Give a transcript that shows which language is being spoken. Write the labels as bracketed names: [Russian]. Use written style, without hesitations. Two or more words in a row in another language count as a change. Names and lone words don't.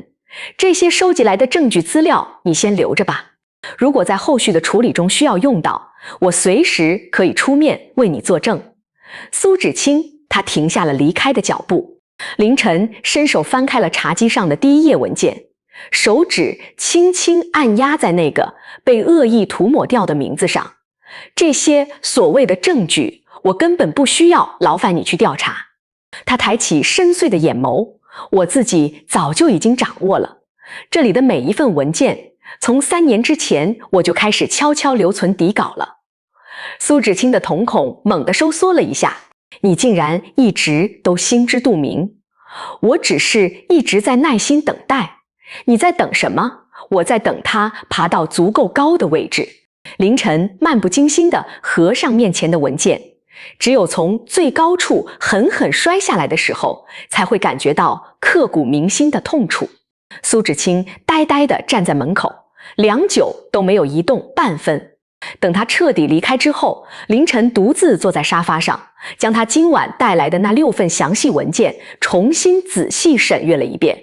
[Chinese] 這些收集來的證據資料你先留着吧，如果在後續的處理中需要用到，我隨時可以出面為你作證。蘇芷清，他停下了離開的腳步。凌晨伸手翻開了茶几上的第一頁文件，手指輕輕按壓在那個被惡意塗抹掉的名字上。這些所謂的證據，我根本不需要勞煩你去調查。他抬起深邃的眼眸，我自己早就已經掌握了。這裡的每一份文件，從3年之前我就開始悄悄留存底稿了。蘇芷清的瞳孔猛地收縮了一下，你竟然一直都心知肚明。我只是一直在耐心等待。你在等什麼？我在等他爬到足夠高的位置。凌晨漫不經心地合上面前的文件，只有從最高處狠狠摔下來的時候，才會感覺到刻骨銘心的痛楚。蘇芷清呆呆地站在門口，良久都沒有移動半分。等他徹底離開之後，凌晨獨自坐在沙發上，將他今晚帶來的那6份詳細文件重新仔細審閱了一遍。